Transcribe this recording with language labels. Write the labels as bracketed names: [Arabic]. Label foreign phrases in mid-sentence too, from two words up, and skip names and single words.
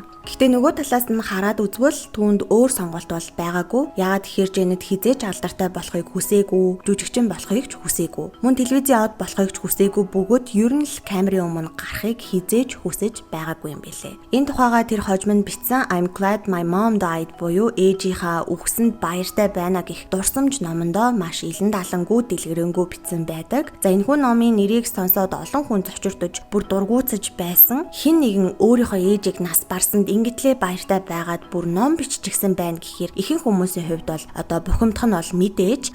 [Mongolian] Гэхдээ нөгөө талаас нь хараад үзвэл түүнд өөр сонголт бол байгаагүй. Яагаад тэгэхээр Janet хизээж алдартай болохыг хүсээгүй, жүжигчин болохыг ч хүсээгүй. Мөн телевизийн од болохыг ч хүсээгүй бөгөөд ер нь л камерын өмнө гарахыг хизээж хүсэж байгаагүй юм билээ. Энэ тухайга тэр хожим нь бичсэн [English] I'm glad my mom died [Mongolian] буюу ээжийнхаа үхсэнд баяртай байна гэх дурсамж номондоо маш илэн далангуу дэлгэрэнгүй бичсэн байдаг. За энэхүү номын нэрийг сонсоод олон хүн зочирдож бүр дургуутсаж байсан. Хэн нэгэн өөрийнхөө ээжийг нас барсанд ингэтлээ баяртай байгаад бүр ном биччихсэн байна гэхээр ихэнх хүмүүсийн хувьд бол одоо бухимдах нь бол мэдээж.